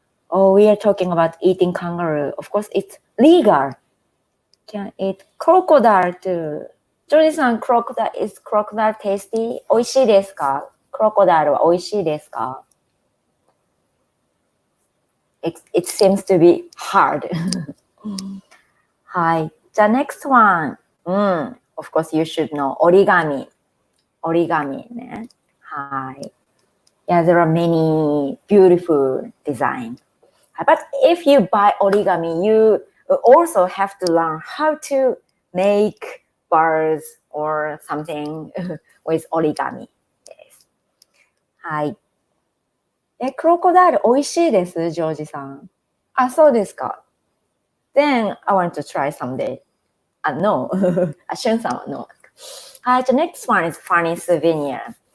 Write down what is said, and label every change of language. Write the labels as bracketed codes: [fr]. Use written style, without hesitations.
[en] we are talking about eating kangaroo. Of course, it's legal. Can eat crocodile too. ジョージさん、is crocodile tasty? [ja] 美味しいですか？クロコダイルは美味しいですか？ [en] It seems to be hard. [ja] はい。じゃあ [en] next one. Of course, you should know 折り紙。 [ja] 折り紙ね。はい。 [en] Yeah, there are many beautiful designs. But if you buy origami, you also have to learn how to make birds or something with origami. Yes. [ja] はい。クロコダイル美味しいです、ジョージさん。そうですか。 [en] Then I want to try someday. No. シュンさんは no. [ja] はい、じゃあ [en] next one is funny souvenir.